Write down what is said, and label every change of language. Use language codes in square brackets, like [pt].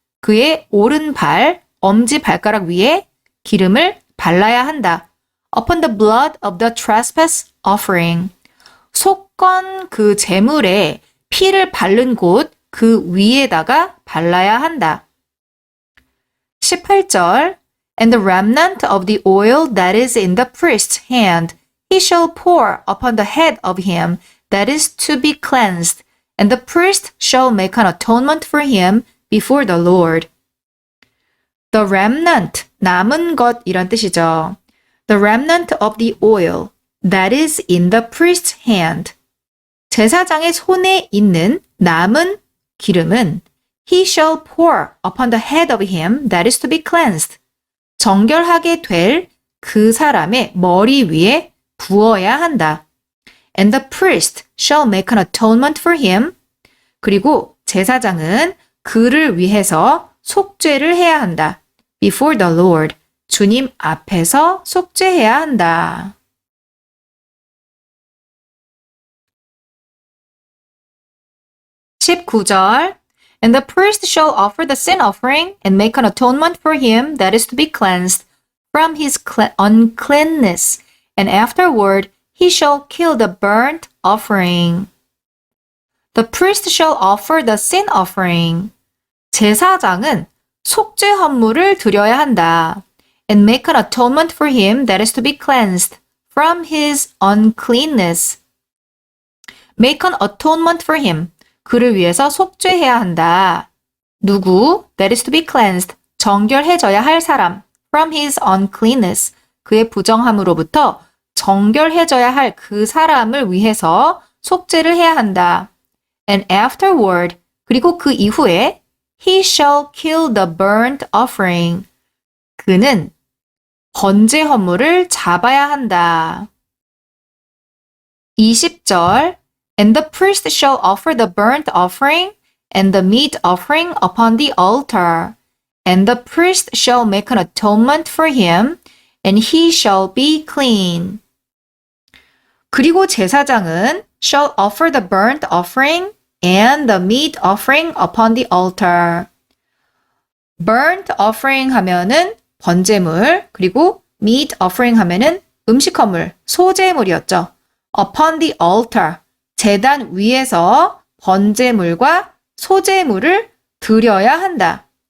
[ko] 그의 오른발 엄지발가락 위에 기름을 발라야 한다. [en] upon the blood of the trespass offering. [ko] 속건 그 제물에 피를 바른 곳 그 위에다가 발라야 한다. [en] 18절 And the remnant of the oil that is in the priest's hand he shall pour upon the head of him that is to be cleansed, and the priest shall make an atonement for him before the Lord. The remnant, [ko] 남은 것 이란 뜻이죠. [en] The remnant of the oil that is in the priest's hand. [ko] 제사장의 손에 있는 남은 기름은 [en] he shall pour upon the head of him that is to be cleansed. [ko] 정결하게 될 그 사람의 머리 위에 부어야 한다. [en] And the priest shall make an atonement for him. [ko] 그리고 제사장은 그를 위해서 속죄를 해야 한다. [en] Before the Lord. [ko] 주님 앞에서 속죄해야 한다. [en] 19절 And the priest shall offer the sin offering and make an atonement for him that is to be cleansed from his uncleanness, and afterward he shall kill the burnt offering. The priest shall offer the sin offering. [ko] 제사장은 속죄 헌물을 드려야 한다. [en] And make an atonement for him that is to be cleansed from his uncleanness. Make an atonement for him. [ko] 그를 위해서 속죄해야 한다. 누구? [en] That is to be cleansed. [ko] 정결해져야 할 사람. [en] From his uncleanness. [ko] 그의 부정함으로부터 정결해져야 할 그 사람을 위해서 속죄를 해야 한다. [en] And afterward. [ko] 그리고 그 이후에 [en] he shall kill the burnt offering. [ko] 그는 번제 헌물을 잡아야 한다. [en] 20절 And the priest shall offer the burnt offering and the meat offering upon the altar. And the priest shall make an atonement for him, and he shall be clean. [ko] 그리고 제사장은 [en] shall offer the burnt offering and the meat offering upon the altar. [ko] burnt offering 하면은 번제물, 그리고 meat offering 하면은 음식 헌물, 소제물이었죠. [en] upon the altar. [ko] 제단 위에서 번제물과 소제물을 드려야 한다.